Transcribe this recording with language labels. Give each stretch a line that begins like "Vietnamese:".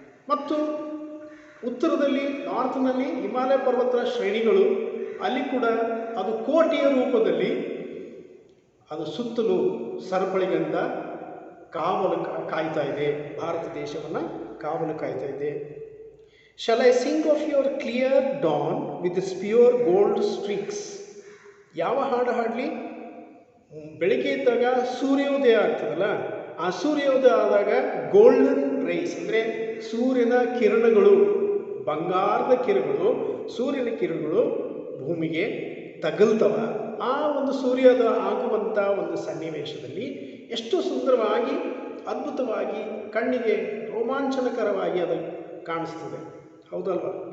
Kannada: ಮತ್ತು ಉತ್ತರದಲ್ಲಿ, ನಾರ್ತ್ನಲ್ಲಿ ಹಿಮಾಲಯ ಪರ್ವತ ಶ್ರೇಣಿಗಳು, ಅಲ್ಲಿ ಕೂಡ ಅದು ಕೋಟೆಯ ರೂಪದಲ್ಲಿ ಅದು ಸುತ್ತಲೂ ಸರಪಳಿಗಳಿಂದ ಕಾವಲು ಕಾಯ್ತಾ ಇದೆ, ಭಾರತ ದೇಶವನ್ನು ಕಾವಲು ಕಾಯ್ತಾ ಇದೆ.
English: Shall I sing of your clear dawn with its pure gold streaks?
Kannada: ಯಾವ ಹಾಡು ಹಾಡಲಿ? ಬೆಳಿಗ್ಗೆ ಇದ್ದಾಗ ಸೂರ್ಯೋದಯ ಆಗ್ತದಲ್ಲ, ಆ ಸೂರ್ಯೋದಯ ಆದಾಗ ಗೋಲ್ಡನ್ ರೈಸ್ ಅಂದರೆ ಸೂರ್ಯನ ಕಿರಣಗಳು, ಬಂಗಾರದ ಕಿರಣಗಳು, ಸೂರ್ಯನ ಕಿರಣಗಳು ಭೂಮಿಗೆ ತಗಲ್ತವ. ಆ ಒಂದು ಸೂರ್ಯೋದಯ ಆಗುವಂಥ ಒಂದು ಸನ್ನಿವೇಶದಲ್ಲಿ ಎಷ್ಟು ಸುಂದರವಾಗಿ, ಅದ್ಭುತವಾಗಿ, ಕಣ್ಣಿಗೆ ರೋಮಾಂಚನಕರವಾಗಿ ಅದು ಕಾಣಿಸ್ತದೆ, ಹೌದಲ್ವಾ?